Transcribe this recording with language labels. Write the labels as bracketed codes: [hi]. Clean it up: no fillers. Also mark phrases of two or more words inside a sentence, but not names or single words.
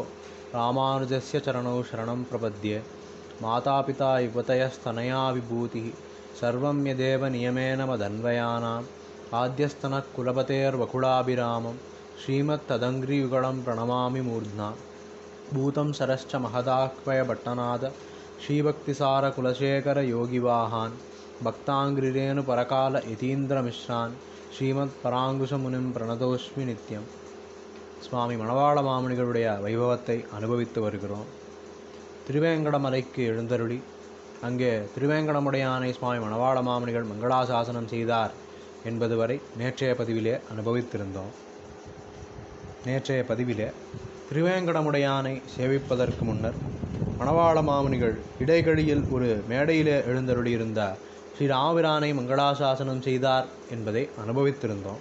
[sa] रामानुजस्य चरणौ शरणं प्रपद्ये मातापिता युवतयस्तनया विभूतिः सर्वं यदेव नियमेन मदन्वयानाम् आद्यस्तनः कुलपतेर्वकुलाभिरामं श्रीमत्तदङ्घ्रियुगलं प्रणमामि मूर्ध्ना भूतं सरश्च महदाह्वयभट्टनाद श्रीभक्तिसारकुलशेखरयोगिवाहान् भक्ताङ्घ्रिरेणुपरकाल यतीन्द्रमिश्रान् श्रीमत्पराङ्कुशमुनिं प्रणतोऽस्मि नित्यं. [ta] சுவாமி மணவாள மாமுனிகளுடைய வைபவத்தை அனுபவித்து வருகிறோம். திருவேங்கடமலைக்கு எழுந்தருளி அங்கே திருவேங்கடமுடையானை சுவாமி மணவாள மாமுனிகள் மங்களாசாசனம் செய்தார் என்பது வரை நேற்றைய பதிவிலே அனுபவித்திருந்தோம். நேற்றைய பதிவிலே திருவேங்கடமுடையானை சேவிப்பதற்கு முன்னர் மணவாள மாமுனிகள் இடைகழியில் ஒரு மேடையிலே எழுந்தருளியிருந்த ஸ்ரீராமபிரானை மங்களாசாசனம் செய்தார் என்பதை அனுபவித்திருந்தோம்.